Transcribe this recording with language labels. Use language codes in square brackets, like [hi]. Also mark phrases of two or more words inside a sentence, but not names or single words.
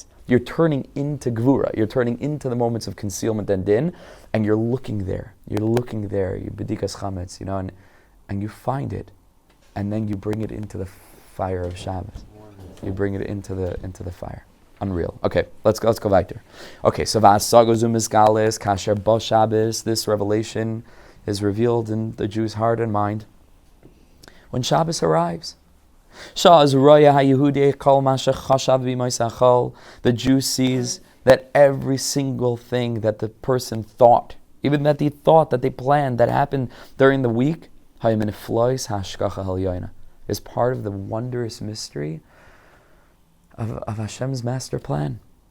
[en] You're turning into gevura. You're turning into the moments of concealment and din, and you're looking there. You're looking there. You [he] בדיקת חמץ, [en] and you find it, and then you bring it into the fire of Shabbos. You bring it into the fire. Unreal. Okay, let's go weiter. Okay, so [he] ואז הסוד מתגלה קשר בשבת. [en] This revelation is revealed in the Jew's heart and mind when Shabbos arrives. The Jew sees that every single thing that the person thought, even that they thought, that they planned, that happened during the week, is part of the wondrous mystery of Hashem's master plan.